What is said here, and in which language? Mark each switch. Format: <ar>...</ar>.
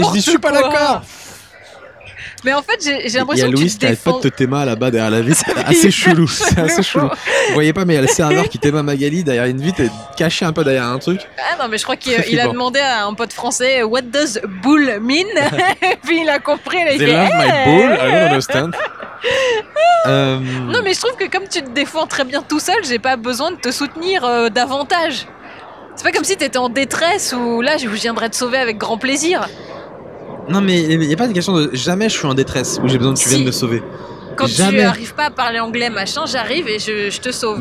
<fr>quoi. Et je dis je suis pas d'accord. Mais en fait, j'ai l'impression que tu te défends. Il y a Louis qui arrête pas de te téma là-bas derrière la vitre. C'est assez chelou. C'est assez chelou. Vous voyez pas, mais il y a le serveur qui téma Magali derrière une vitre et caché un peu derrière un truc. Ah non, mais je crois qu'il a demandé à un pote français</fr> <en>What does bull mean?</en> <fr>Et puis il a compris. Il a</fr> <en>They love my bull, I don't understand.</en> <fr>Non, mais je trouve que comme tu te défends très bien tout seul, j'ai pas besoin de te soutenir davantage. C'est pas comme si t'étais en détresse ou là, je viendrais te sauver avec grand plaisir. Non mais il n'y a pas de question de jamais je suis en détresse où j'ai besoin que tu viennes me sauver. Quand jamais. Tu n'arrives pas à parler anglais machin, j'arrive et je te sauve.</fr>